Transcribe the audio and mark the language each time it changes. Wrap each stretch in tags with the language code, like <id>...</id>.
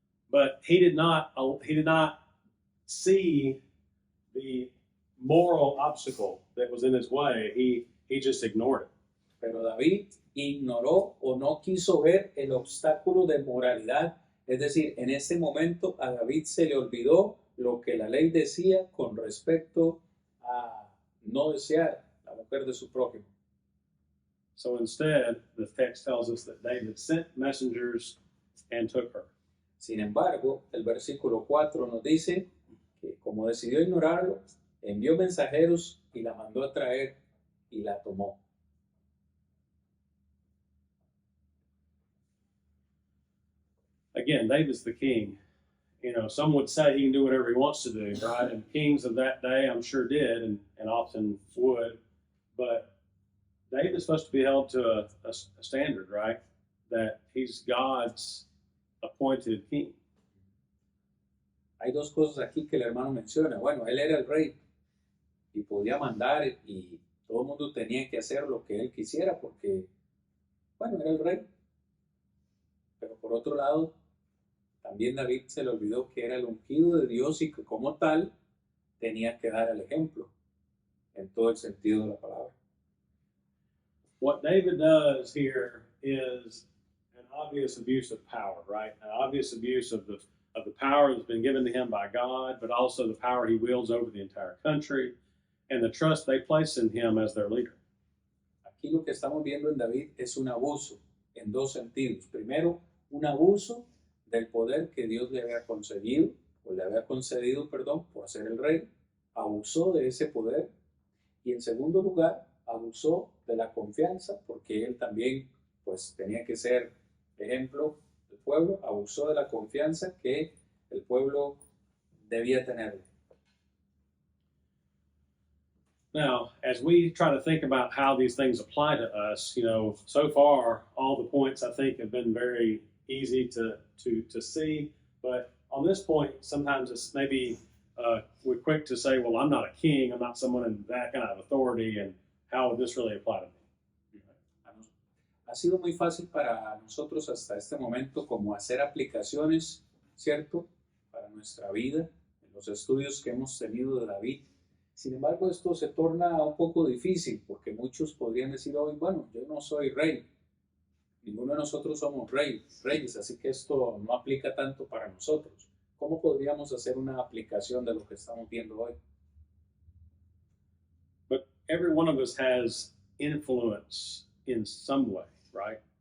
<en>But he did not see the moral obstacle that was in his way. He just ignored it.</en> <es>Pero David ignoró o no quiso ver el obstáculo de moralidad. Es decir, en ese momento a David se le olvidó lo que la ley decía con respecto a no desear la mujer de su prójimo.</es> <en>So instead, the text tells us that David sent messengers and took her.</en> <es>Sin embargo, el versículo 4 nos dice que como decidió ignorarlo, envió mensajeros y la mandó a traer y la tomó.</es> <en>Again, David's the king. You know, some would say he can do whatever he wants to do, right? And kings of that day, I'm sure did and often would. But David's supposed to be held to a standard, right? That he's God's appointed king.</en> <es>Hay dos cosas aquí que el hermano menciona. Bueno, él era el rey y podía mandar y todo el mundo tenía que hacer lo que él quisiera porque, bueno, era el rey. Pero por otro lado, también David se le olvidó que era el ungido de Dios y que como tal tenía que dar el ejemplo en todo el sentido de la palabra.</es> <en>What David does here is an obvious abuse of power, right? An obvious abuse of the power that's been given to him by God, but also the power he wields over the entire country and the trust they place in him as their leader.</en> <es>Aquí lo que estamos viendo en David es un abuso en dos sentidos. Primero, un abuso del poder que Dios le había concedido, perdón, por ser el rey. Abusó de ese poder. Y en segundo lugar, abusó de la confianza, porque él también pues tenía que ser ejemplo del pueblo. Abusó de la confianza que el pueblo debía tener.</es> <en>Now, as we try to think about how these things apply to us, you know, so far, all the points I think have been very easy to see. But on this point, sometimes it's maybe we're quick to say, well, I'm not a king. I'm not someone in that kind of authority. And how would this really apply to me?</en> <es>Ha sido muy fácil para nosotros hasta este momento como hacer aplicaciones, ¿cierto? Para nuestra vida, en los estudios que hemos tenido de David. Sin embargo, esto se torna un poco difícil porque muchos podrían decir hoy, bueno, yo no soy rey. Ninguno de nosotros somos reyes, así que esto no aplica tanto para nosotros. ¿Cómo podríamos hacer una aplicación de lo que estamos viendo hoy?</es> <en>But every one of us has influence in some way, right?</en>